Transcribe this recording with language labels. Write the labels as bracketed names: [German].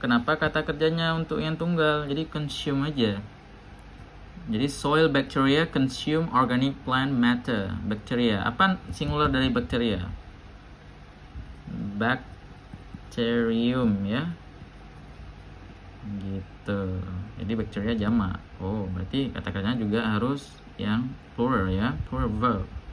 [Indonesian] Kenapa kata kerjanya untuk yang tunggal? Jadi consume aja. Jadi [English] soil bacteria consume organic plant matter. [Indonesian] Bacteria. Apa singular dari bacteria? Bacterium ya. Gitu. Jadi bacteria jamak. Oh, berarti kata kerjanya juga harus yang plural ya, plural verb.